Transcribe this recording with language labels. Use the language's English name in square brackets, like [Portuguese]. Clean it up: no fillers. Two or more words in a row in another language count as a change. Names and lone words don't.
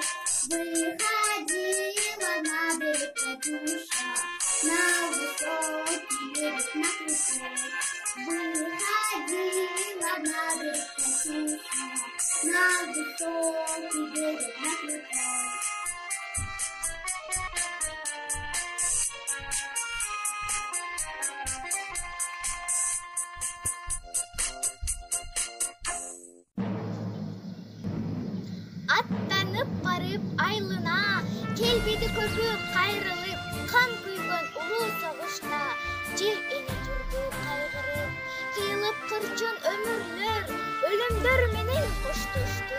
[Russian] Выходила на берег Катюша, на высокий берег на крутой. Выходила на берег Катюша, на высокий берег на крутой. [Kyrgyz] Аттанып барып айлына, келбеди көзү кайрылып, кан күйгөн улуу согушта, жер эне турду кайгырып, кыйылып кырчын өмүрлөр, өлүмдөр менен коштошту.